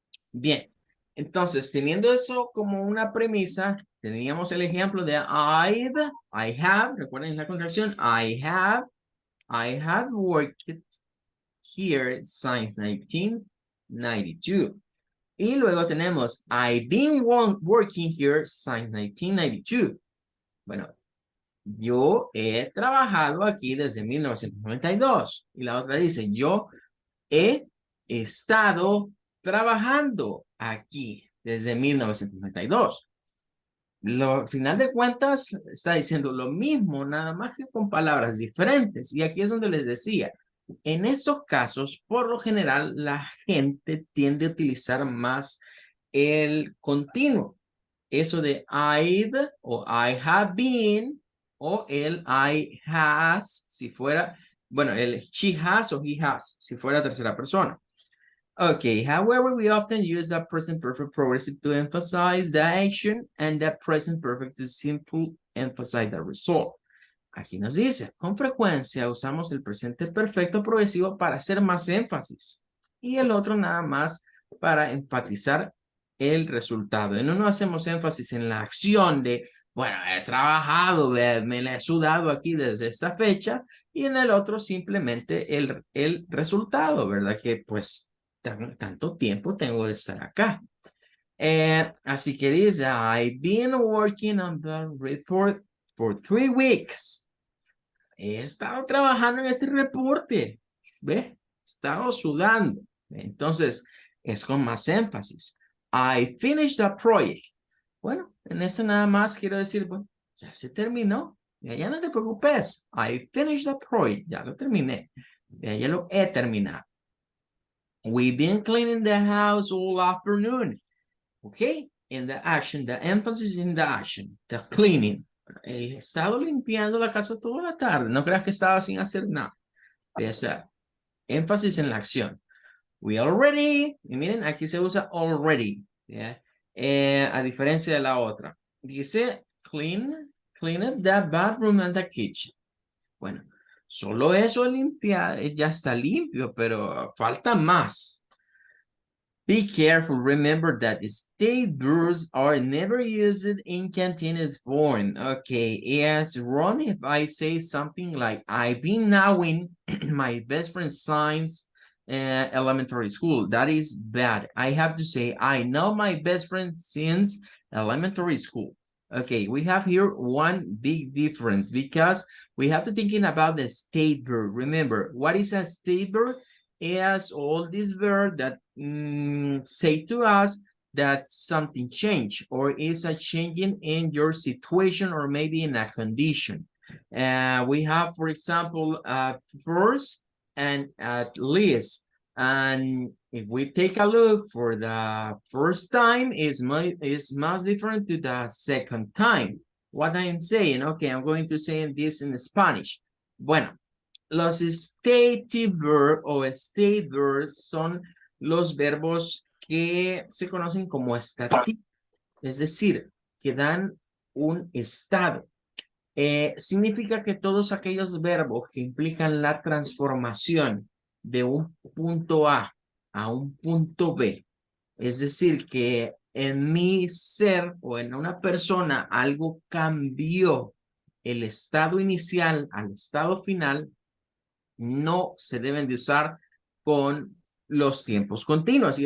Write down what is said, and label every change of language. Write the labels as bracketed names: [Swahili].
[Spanish] Bien, entonces teniendo eso como una premisa, teníamos el ejemplo de I have, recuerden la contracción, [English] I have worked here since 1992. [Spanish] Y luego tenemos [English] I've been working here since 1992. [Spanish] Bueno, yo he trabajado aquí desde 1992. Y la otra dice, yo he estado trabajando aquí desde 1992. Al final de cuentas, está diciendo lo mismo, nada más que con palabras diferentes. Y aquí es donde les decía, en estos casos, por lo general, la gente tiende a utilizar más el continuo. Eso de I've o I have been o el I has, si fuera, bueno, el she has o he has, si fuera tercera persona. [English] Okay, however, we often use the present perfect progressive to emphasize the action and the present perfect to simply emphasize the result. [Spanish] Aquí nos dice, con frecuencia usamos el presente perfecto progresivo para hacer más énfasis y el otro nada más para enfatizar el resultado. En uno hacemos énfasis en la acción de, bueno, he trabajado, me la he sudado aquí desde esta fecha y en el otro simplemente el resultado, ¿verdad? Que pues tanto tiempo tengo de estar acá. Así que dice, [English] I've been working on the report for 3 weeks. [Spanish] He estado trabajando en este reporte, ¿ve? He estado sudando. Entonces, es con más énfasis. [English] I finished the project. [Spanish] Bueno, en eso nada más quiero decir, bueno, ya se terminó. Ya no te preocupes. [English] I finished the project. [Spanish] Ya lo terminé. Ya lo he terminado. [English] We've been cleaning the house all afternoon. Okay? In the action, the emphasis in the action, the cleaning. [Spanish] He estado limpiando la casa toda la tarde. No creas que estaba sin hacer nada. O sea, énfasis en la acción. [English] We already, [Spanish] y miren, aquí se usa already, ¿ya? A diferencia de la otra. Dice, [English] clean the bathroom and the kitchen. [Spanish] Bueno, solo eso limpia, ya está limpio, pero falta más. [English] Be careful, remember that state verbs are never used in continuous form. Okay, it's wrong if I say something like, I've been knowing my best friend since elementary school. That is bad. I have to say, I know my best friend since elementary school. Okay, we have here one big difference because we have to thinking about the state verb. Remember, what is a state verb? Is all this verb that say to us that something changed or is a changing in your situation or maybe in a condition. We have, for example, first and at least. And if we take a look for the first time, is much different to the second time. What I am saying, okay, I'm going to say this in Spanish. Bueno, [Spanish] Los stative verb o state verbs son los verbos que se conocen como estativos, es decir, que dan un estado. Significa que todos aquellos verbos que implican la transformación de un punto a un punto B, es decir, que en mi ser o en una persona algo cambió el estado inicial al estado final, no se deben de usar con los tiempos continuos.